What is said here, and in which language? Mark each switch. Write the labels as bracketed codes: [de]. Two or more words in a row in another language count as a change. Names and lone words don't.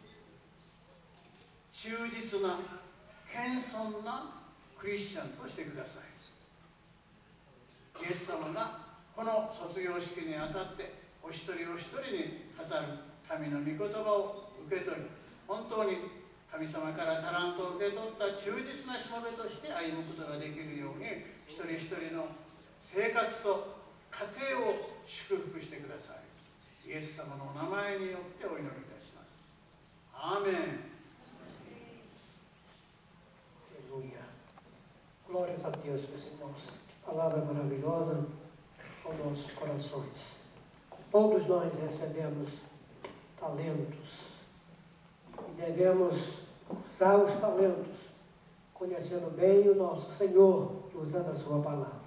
[ja] 忠実な謙遜なクリスチャンとしてください。イエス様がこの卒業式にあたってお一人お一人に語る神の御言葉を受け取り、本当に神様からタラントを受け取った忠実なしもべとして歩むことができるように、一人一人の生活と家庭を祝福してください。イエス様のお名前によってお祈りいたします。アーメン。 [pt] Aleluia. Glórias a Deus, meus irmãos. Palavra maravilhosa aos nossos corações. Todos nós recebemos talentos e devemos usar os talentos, conhecendo bem o nosso Senhor e usando a sua palavra.